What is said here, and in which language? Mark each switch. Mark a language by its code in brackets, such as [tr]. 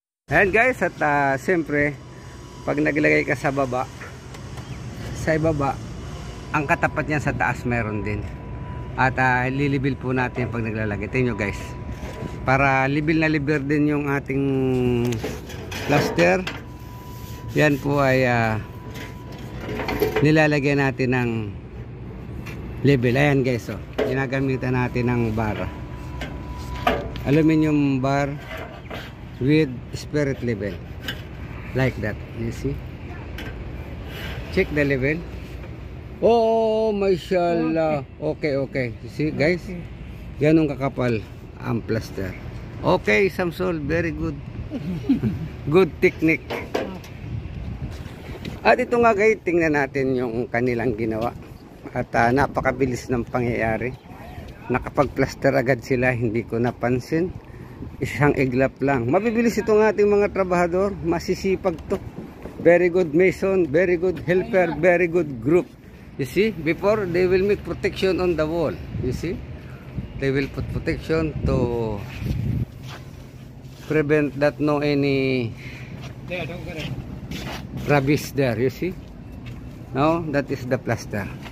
[tl] Ayan guys, at siyempre pag naglagay ka sa baba, sa ibaba, ang katapat niya sa taas meron din. At lilibil po natin pag naglalagay. Tingnan nyo guys, para libil na liber din yung ating plaster. Yan po ay nilalagay natin ng level. [en] Ayan guys, oh, [tl] ginagamitan natin ng [en] bar, aluminum bar with spirit level like that. You see, check the level. Oh mashallah. Okay. You see guys, [tl] ganun kakapal ang plaster. [en] Okay Samsul, very good. Good technique. [tl] At ito nga guys, tingnan natin yung kanilang ginawa. At napakabilis ng pangyayari. Nakapag-plaster agad sila, hindi ko napansin. Isang iglap lang. Mabibilis itong ating mga trabahador. Masisipag to. [en] Very good mason, very good helper, very good group. You see, before they will make protection on the wall. You see, they will put protection to prevent that no any rubbish there. You see, now that is the plaster.